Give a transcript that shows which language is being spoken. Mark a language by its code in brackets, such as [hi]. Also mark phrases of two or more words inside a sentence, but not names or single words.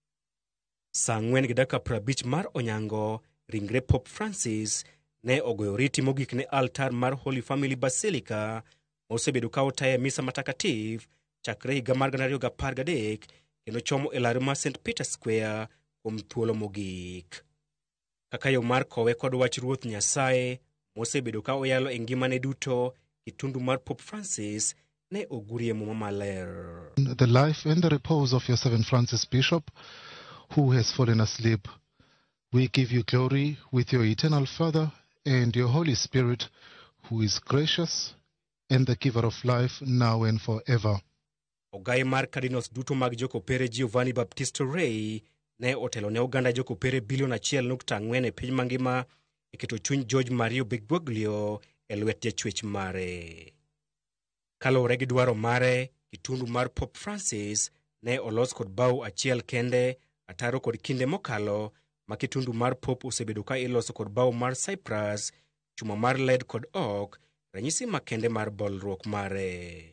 [luo] Saa 4:50 mar onyango ringre Pope Francis ne ogoyo oriti mogik ne altar mar Holy Family Basilica mosebedo ka otaye misa matakatif chakre higa mar 2013 kendo chomo e laru ma St Peter Square kuom thuolo mogik. Kaka yo mar kowe kod wach Ruoth Nyasaye mosebedo ka oyalo e ngimane duto, kitundu mar Pope Francis ne ogurie muma maler. [en] The life and the repose of your servant Francis Bishop, who has fallen asleep, we give you glory with your eternal Father and your Holy Spirit, who is gracious and the giver of life now and forever. [luo] Ogai mar Cardinals duto mag jokopere Giovanni Battista Rey ne otelo ne oganda jokopere bilion 1.4 e piny mangima e keto chuny George Mario Bergoglio e lwet jachwech mare. Kalore gi dwaro mare, kitundu mar Pope Francis ne olos kod bao achiel kende ataro kod kinde mokalo, ma kitundu mar Pope osebedo ka iloso kod bao mar Cyprus, chuma mar led kod ok, ranyisi makende mar bolruok mare.